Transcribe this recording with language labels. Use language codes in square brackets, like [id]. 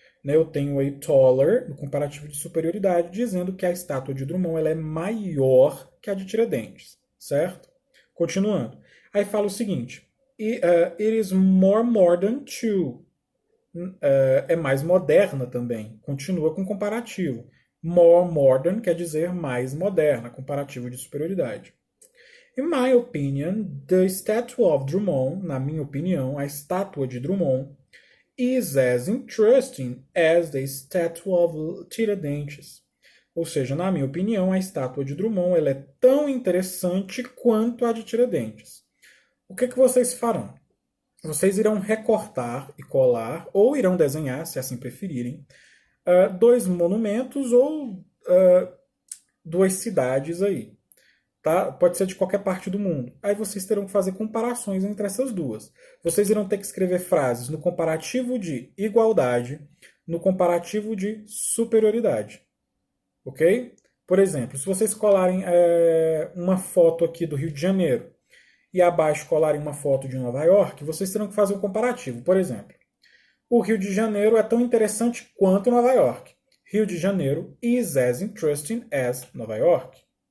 [pt] Eu tenho aí taller, no comparativo de superioridade, dizendo que a estátua de Drummond ela é maior que a de Tiradentes, certo? Continuando. Aí fala o seguinte, [en] it is more modern too. [pt] É mais moderna também. Continua com comparativo. More modern quer dizer mais moderna, comparativo de superioridade. [en] In my opinion, the statue of Drummond, [pt] na minha opinião, a estátua de Drummond, [en] is as interesting as the statue of Tiradentes. [pt] Ou seja, na minha opinião, a estátua de Drummond ela é tão interessante quanto a de Tiradentes. O que vocês farão? Vocês irão recortar e colar, ou irão desenhar, se assim preferirem, 2 monumentos ou 2 cidades aí. Tá? Pode ser de qualquer parte do mundo. Aí vocês terão que fazer comparações entre essas 2. Vocês irão ter que escrever frases no comparativo de igualdade, no comparativo de superioridade. Ok? Por exemplo, se vocês colarem uma foto aqui do Rio de Janeiro e abaixo colarem uma foto de Nova York, vocês terão que fazer um comparativo. Por exemplo, o Rio de Janeiro é tão interessante quanto Nova York. [en] Rio de Janeiro is as interesting as Nova York.